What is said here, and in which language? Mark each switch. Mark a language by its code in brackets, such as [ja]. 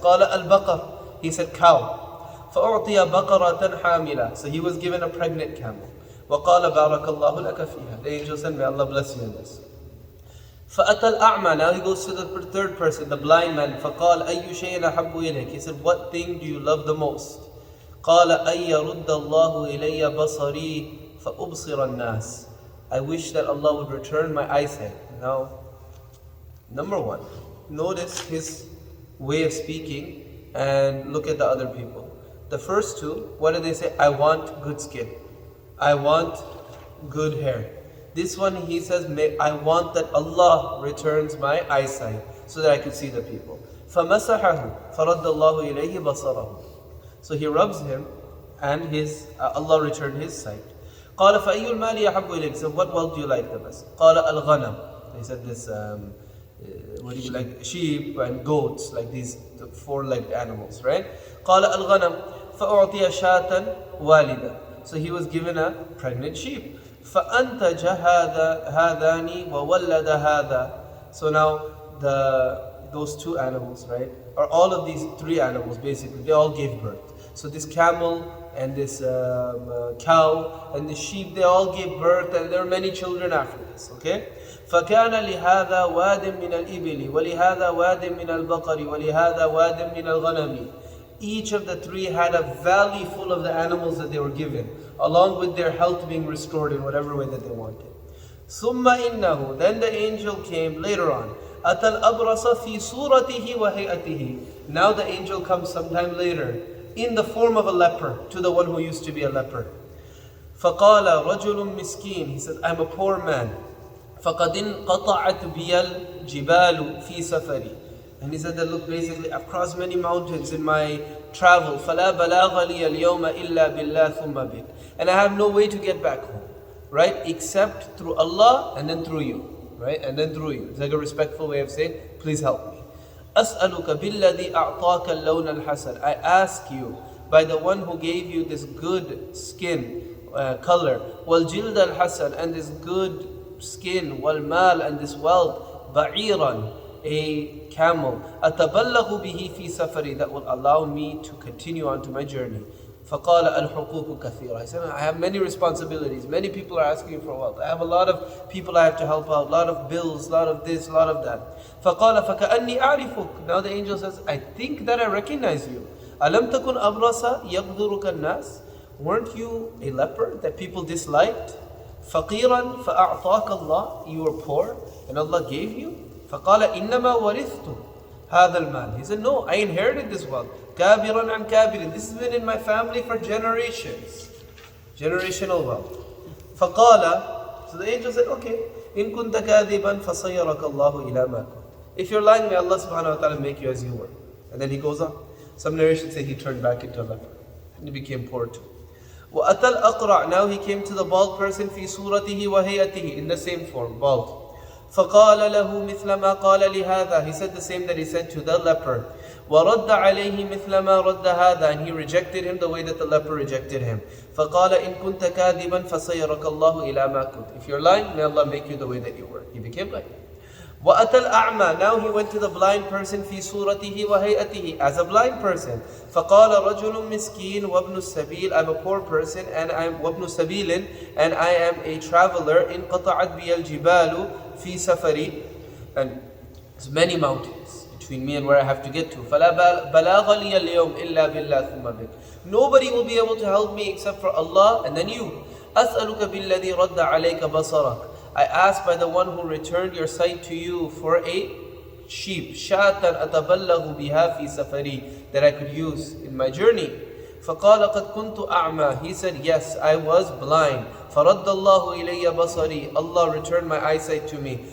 [ar] قال البقر. [en] He said, cow. [ar] فأعطي بقرة حاملة. [en] So he was given a pregnant camel. [ar] وقال بارك الله لك فيها. [en] The angel said, may Allah bless you in this. [ar] فأتى الأعمى. [en] Now he goes to the third person, the blind man. [ar] فقال أي شيء أحب إليك? [en] He said, what thing do you love the most? [ar] قال أن يرد الله إلي بصري فأبصر الناس. [en] I wish that Allah would return my eyesight. Now, number one, notice his way of speaking and look at the other people. The first two, what did they say? I want good skin. I want good hair. This one he says, I want that Allah returns my eyesight so that I could see the people. [ar] فَمَسَحَهُ فَرَدَّ اللَّهُ إِلَيْهِ بَصَرَهُ. [en] So he rubs him and Allah returned his sight. [ar] قال فأي المال يحب إليك? [en] So what wealth do you like the best? [ar] قال الغنم. [en] They said this, what do you like? Sheep and goats, like these four-legged animals, right? [ar] قال الغنم فأعطي شاة والدة. [en] So he was given a pregnant sheep. [ar] فأنتج هذان وولد هذا. [en] So now those two animals, right, or all of these three animals basically, they all gave birth. So this camel and this cow and the sheep, they all gave birth, and there are many children after this, okay? [ar] فكان لهذا واد من الإبل ولهذا واد من البقر ولهذا واد من الغنم. [en] Each of the three had a valley full of the animals that they were given, along with their health being restored in whatever way that they wanted. [ar] ثم إنه, [en] then the angel came later on. [ar] أتى الأبرص في صورته وهيئته. [en] Now the angel comes sometime later in the form of a leper to the one who used to be a leper. [ar] فقال رجل مسكين. [en] He said, I'm a poor man. [ar] فقد انقطعت بي الجبال في سفري. [en] And he said that, look, basically I've crossed many mountains in my travel. [ar] فلا بلاغ لي اليوم إلا بالله ثم بك. [en] And I have no way to get back home, right? Except through Allah and then through you, right? And then through you. It's like a respectful way of saying, please help me. [ar] أسألك بالذي أعطاك اللون الحسن. [en] I ask you by the one who gave you this good skin color, [ar] والجلد الحسن, [en] and this good skin, [ar] والمال, [en] and this wealth, [ar] بعيرا, [en] a camel, [ar] أتبلغ به في سفري, [en] that will allow me to continue on to my journey. [ar] فقال الحقوق كثيرة. [en] He said, I have many responsibilities. Many people are asking for wealth. I have a lot of people I have to help out, a lot of bills, a lot of this, a lot of that. [ar] فقال فكأني أعرفك. [en] Now the angel says, I think that I recognize you. [ar] ألم تكن أبرص يقدرك الناس? [en] Weren't you a leper that people disliked? [ar] فقيرا فأعطاك الله. [en] You were poor and Allah gave you. [ar] فقال إنما ورثت هذا المال. [en] He said, no, I inherited this wealth. [ar] كابرا عن كابر. [en] This has been in my family for generations. Generational wealth. [ar] فقال, [en] so the angel said, okay, [ar] إن كنت كاذبا فصيرك الله إلى ما كنت. [en] If you're lying, may Allah subhanahu wa ta'ala make you as you were. And then he goes on. Some narrations say he turned back into a leper. And he became poor too. [ar] وأتى الأقرع. [en] Now he came to the bald person [ar] في صورته وهيئته, [en] in the same form, bald. [ar] فقال له مثل ما قال لهذا. [en] He said the same that he said to the leper. [ar] ورد عليه مثل ما رد هذا. [en] And he rejected him the way that the leper rejected him. [ar] فقال إن كنت كاذبا فسيرك الله إلى ما كنت. [en] If you're lying, may Allah make you the way that you were. He became like that. [ar] وأتى الأعمى. [en] Now he went to the blind person [ar] في صورته وهيئته, [en] as a blind person. [ar] فقال رجل مسكين وابن السبيل. [en] I'm a poor person and I'm [ar] وابن سبيل, [en] and I am a traveler. [ar] انقطعت بي الجبال في سفري. [en] And there's many mountains between me and where I have to get to. [ar] فلا بلاغ لي اليوم إلا بالله ثم بك. [en] Nobody will be able to help me except for Allah and then you. [ar] أسألك بالذي رد عليك بصرك. [en] I ask by the one who returned your sight to you for a sheep, [ar] شاة أتبلغ بها في سفري, [en] that I could use in my journey. [ar] فقال قد كنت أعمى. [en] He said, yes, I was blind. [ar] فرد الله إلي بصري. [en] Allah returned my eyesight to me.